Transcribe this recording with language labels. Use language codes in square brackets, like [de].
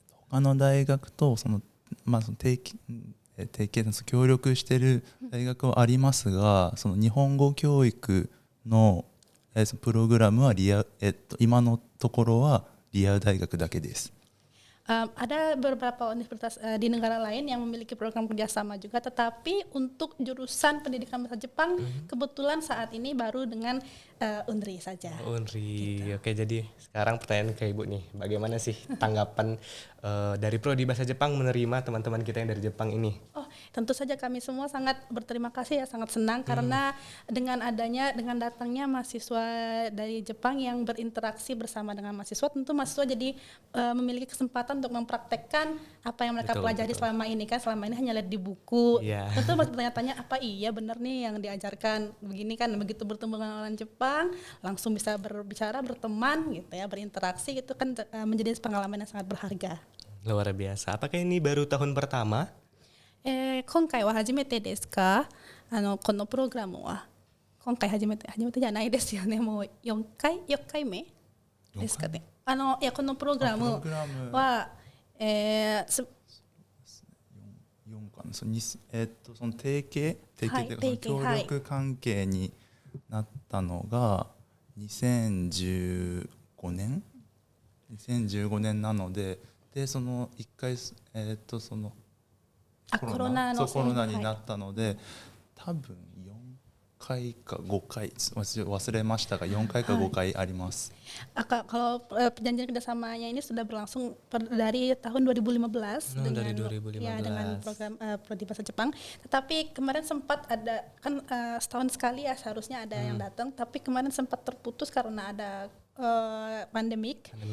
[ja] 他の大学とその提携協力している大学はありますが、その日本語教育のプログラムは今のところはリアル大学だけです。 [id] Ada beberapa universitas di negara lain yang memiliki program kerjasama juga, tetapi untuk jurusan pendidikan bahasa Jepang kebetulan saat ini baru dengan Unri saja. Unri, oke, jadi sekarang pertanyaan ke Ibu nih, bagaimana sih tanggapan dari Prodi Bahasa Jepang menerima teman-teman kita yang dari Jepang ini? Oh, tentu saja kami semua sangat berterima kasih ya, sangat senang karena dengan datangnya mahasiswa dari Jepang yang berinteraksi bersama dengan mahasiswa, tentu mahasiswa jadi memiliki kesempatan untuk mempraktekkan apa yang mereka pelajari selama ini kan. Selama ini hanya lihat di buku. Yeah. Tentu masih bertanya-tanya apa iya benar nih yang diajarkan begini kan. Begitu bertemu dengan orang Jepang langsung bisa berbicara, berteman gitu ya, berinteraksi, itu kan menjadi pengalaman yang sangat berharga. Luar biasa. Apakah ini baru tahun pertama? [ja] 今回は初めてですか？このプログラムは今回初めてじゃないですよね。もう4回目ですかね。いやこのプログラムは 4かな、その提携というか協力関係になったのが2015年 2015年なので、でその1回そのコロナになったので、多分4回か5回忘れましたが4回か5回あります。 [id] Kalau perjanjian kerjasamanya ini sudah berlangsung dari tahun 2015 dengan dari 2015. Ya dengan program prodi bahasa Jepang. Tetapi kemarin sempat ada kan setahun sekali ya seharusnya ada yang datang, tapi kemarin sempat terputus karena ada pandemik.